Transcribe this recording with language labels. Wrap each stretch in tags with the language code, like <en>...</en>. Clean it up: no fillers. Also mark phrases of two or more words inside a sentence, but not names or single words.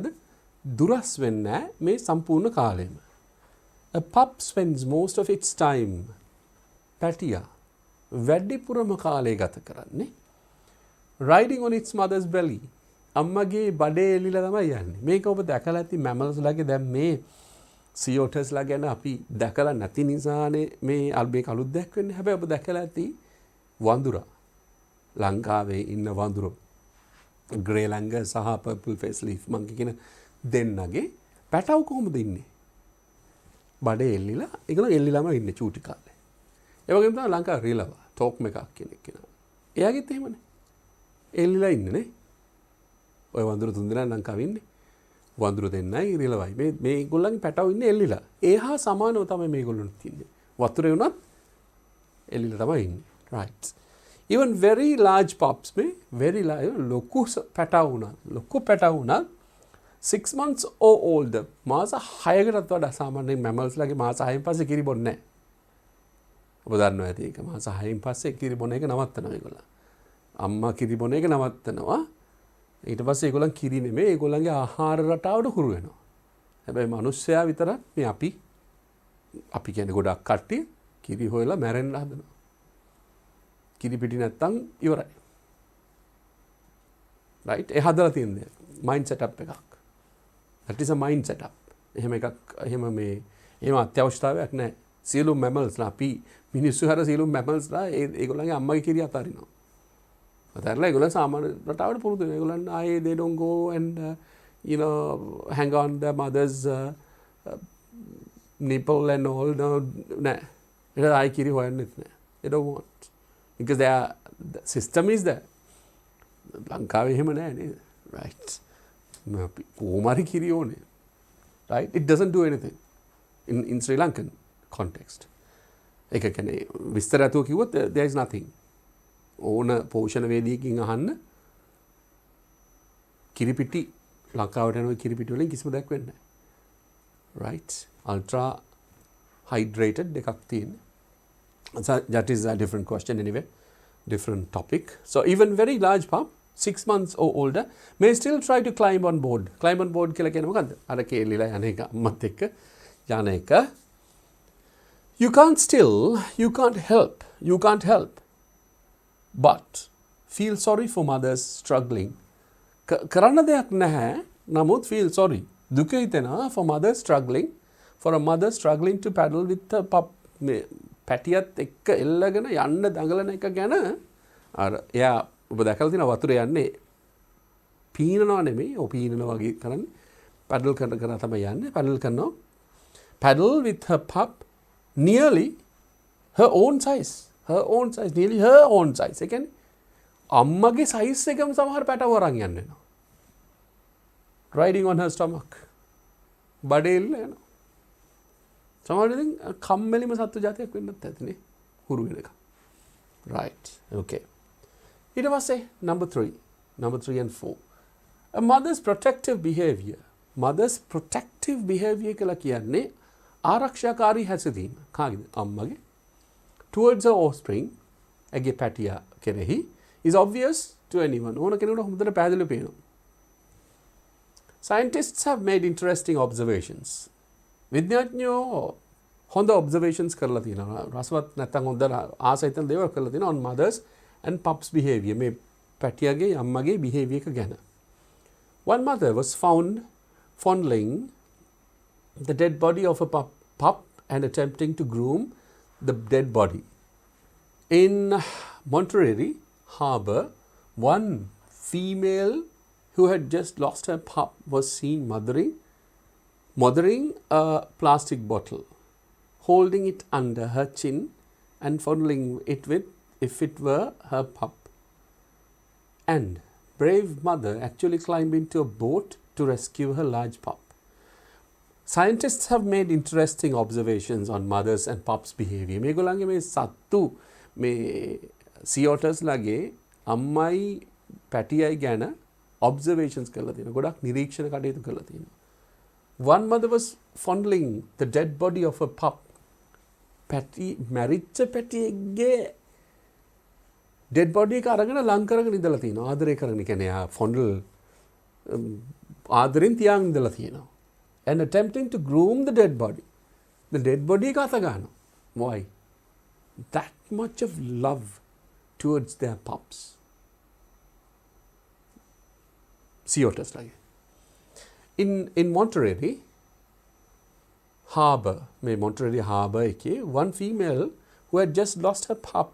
<si>දුරස් වෙන්නේ නැහැ මේ සම්පූර්ණ කාලෙම.</si> <en>A pup spends most of its time.</en> <si>පැටියා වැඩිපුරම කාලය ගත කරන්නේ</si> <en>riding on its mother's belly.</en> <si>අම්මගේ බඩේ එලිලා තමයි යන්නේ. මේක ඔබ දැකලා ඇති mammals ලගේ දැන් මේ</si> <en>sea otters</en> <si>ලා ගැන අපි දැකලා නැති නිසානේ මේ අල්බේ කලුත් දැක් වෙන්නේ. හැබැයි ඔබ දැකලා ඇති වඳුරා. ලංකාවේ ඉන්න වඳුරෝ.</si> <en>grey langur</en> <si>සහ</si> <en>purple face leaf monkey</en> <si>කියන දෙන්නගේ පැටව කොහොමද ඉන්නේ? බඩේ එල්ලිලා ඒගොල්ලෝ එල්ලිලාම ඉන්නේ චූටි කාලේ. ඒ වගේම තමයි ලංකාවේ රිලව ටෝක් එකක් කෙනෙක් කෙනා. එයාගෙත් එහෙමනේ. එල්ලිලා ඉන්නේ නේ. ඔය වඳුරු තුන් දෙනා ලංකාවේ ඉන්නේ. වඳුරු දෙන්නයි රිලවයි. මේගොල්ලන්ගේ පැටව ඉන්නේ එල්ලිලා. ඒ හා සමානව තමයි මේගොල්ලොන්ත් ඉන්නේ. වතුරේ වුණත් එල්ලිලා තමයි ඉන්නේ.</si> <en>right. Even very large pups</en> <si>මේ</si> <en>very large</en> <si>ලොකු පැටව වුණත්</si> <en>6 months or older</en> <si>මාස 6කටත් වඩා සාමාන්‍යයෙන් mammals ලගේ මාස 6න් පස්සේ කිරි බොන්නේ නැහැ. ඔබ දන්නවා ඇති ඒක මාස 6න් පස්සේ කිරි බොන එක නවත්තනවා ඒගොල්ලෝ. අම්මා කිරි බොන එක නවත්තනවා. ඊට පස්සේ ඒගොල්ලන් කිරි නෙමෙයි ඒගොල්ලන්ගේ ආහාර රටාවට හුරු වෙනවා. හැබැයි මිනිස්සයා විතරක් මේ අපි කියන්නේ ගොඩක් කට්ටිය කිරි හොයලා මැරෙන්න හදනවා. කිරි පිටි නැත්තම් ඉවරයි. right ඒ හදලා තියෙන දේ</si> <en>mind setup</en> <si>එකක්.</si> <en>that is a mind setup.</en> <si>එහෙම අත්‍යවශ්‍යතාවයක් නැහැ. සියලුම mammals ලා අපි මිනිස්සු හර සියලුම mammals ලා ඒගොල්ලන්ගේ අම්මගේ කිරි අතාරිනවා. අතාරලා ඒගොල්ලන් සාමාන්‍ය රටාවට පුරුදු වෙනවා. ඒගොල්ලන් ආයේ</si> <en>they don't go and hang on their mother's nipple and all.</en> <si>නෑ. ඒක ආයි කිරි හොයන්නෙත් නෑ.</si> <en>they don't want. because the system is there.</en> <si>ලංකාවේ එහෙම නෑ නේද? right. කොහොමරි කිරි ඕනේ.</si> <en>right. it doesn't do anything in Sri Lankan context.</en> <si>ඒක කියන්නේ විස්තර අතුව කිව්වොත්</si> <en>there is nothing.</en> <si>ඕන පෝෂණ වේදිකකින් අහන්න කිරිපිටි ලංකාවට යන කිරිපිටි වලින් කිසිම දෙයක් වෙන්නේ නැහැ.</si> <en>right. ultra hydrated</en> <si>එකක් තියෙන්නේ.</si> <en>So that is a different question anyway, different topic. So even very large pup 6 months or older may still try to climb on board. Climb on board</en> <si>කියලා කියන්නේ මොකද්ද? අර කේලිලා යන එක අම්මත් එක්ක යන එක.</si> <en>You can't help but feel sorry for mothers struggling.</en> <si>කරන්න දෙයක් නැහැ. නමුත්</si> <en>feel sorry.</en> <si>දුක හිතෙනවා</si> <en>for mothers struggling, for a mother struggling to paddle with the pup.</en> <si>පැටියත් එක්ක එල්ලගෙන යන්න දඟලන එක ගැන අර එයා ඔබ දැකලා තියෙනවා වතුරේ යන්නේ පීනනවා නෙමෙයි පීනනවා වගේ කරන්නේ පැඩල් කරන තමයි යන්නේ</si> <en>paddle with her pup nearly her own size nearly her own size.</en> <si>ඒ කියන්නේ අම්මගේ size එකම සමහර පැටව අරන් යන්න වෙනවා.</si> <en>riding on her stomach.</en> <si>බඩේ එල්ලනවා. සමහරවිට කම්මැලිම සත්තු జాතියක් වෙන්නත් ඇතිනේ හුරු වෙන එක.</si> <en>right. okay.</en> <si>ඊට පස්සේ</si> <en>number 3 and 4. a mother's protective behavior</en> <si>කියලා කියන්නේ ආරක්ෂාකාරී හැසිරීම. කාගේද? අම්මගේ.</si> <en>towards her offspring</en> <si>ඇගේ පැටියා කෙරෙහි</si> <en>is obvious to anyone.</en> <si>ඕන කෙනෙකුට හොඳට පැහැදිලිව පේනවා.</si> <en>scientists have made interesting observations.</en> <si>විද්‍යාඥයෝ හොඳ observations කරලා තියෙනවා. රසවත් නැත්නම් හොඳ ආසයිතන දේවල් කරලා තියෙනවා</si> <en>on mothers and pups behavior.</en> <si>මේ පැටියාගේ අම්මගේ behavior එක ගැන.</si> <en>One mother was found fondling the dead body of a pup and attempting to groom the dead body. In Monterey Harbour, one female who had just lost her pup was seen mothering a plastic bottle, holding it under her chin and fondling it with if it were her pup. And brave mother actually climbed into a boat to rescue her large pup. Scientists have made interesting observations on mothers and pups behavior.</en> <si>මේගොල්ලන්ගේ මේ සත්තු මේ</si> <en>sea otters</en> <si>ලගේ අම්මයි පැටියයි ගැන observations කරලා තියෙනවා. ගොඩක් නිරීක්ෂණ කටයුතු කරලා තියෙනවා.</si> <en>One mother was fondling the dead body of a pup.</en> <si>මැරිච්ච පැටියෙක්ගේ</si> <en>dead body</en> <si>එක අරගෙන ලං කරගෙන ඉඳලා තියෙනවා. ආදරය කරගෙන කියන්නේ fondle ආදරෙන් තියාගෙන ඉඳලා තියෙනවා.</si> <en>And attempting to groom the dead body. The dead body</en> <si>එක අත ගන්නවා.</si> <en>Why? That much of love towards their pups. Sea otters like. In Monterey Harbour, Monterey Harbour එකේ one female who had just lost her pup.</en>